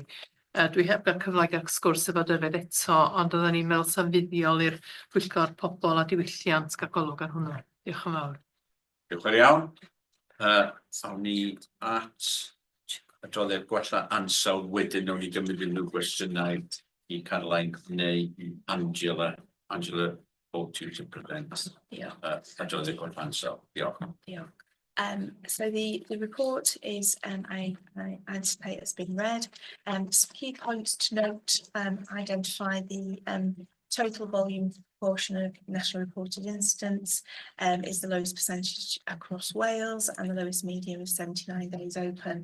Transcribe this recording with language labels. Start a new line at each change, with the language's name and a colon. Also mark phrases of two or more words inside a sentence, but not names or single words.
Welsh: Dwi heb gael cyfle I gael sgwrs efo Dyfed eto, ond oedden ni'n meddwl sa'n fuddiol i'r pwyllgor pobol a diwylliant gael golwg ar hwnnw. Diolch yn fawr. Diolch yn iawn. Awn ni at adroddiad gwella ansawdd wedyn nawn ni gymryd unrhyw gwestiynau I Caroline neu I Angela.
English: Angela, both to present.
Welsh: Adroddiad gwella ansawdd. Diolch.
English: So the report is, I anticipate it's been read. Some key points to note, identify the total volume proportion of national reported incidents is the lowest percentage across Wales, and the lowest median of 79 days open.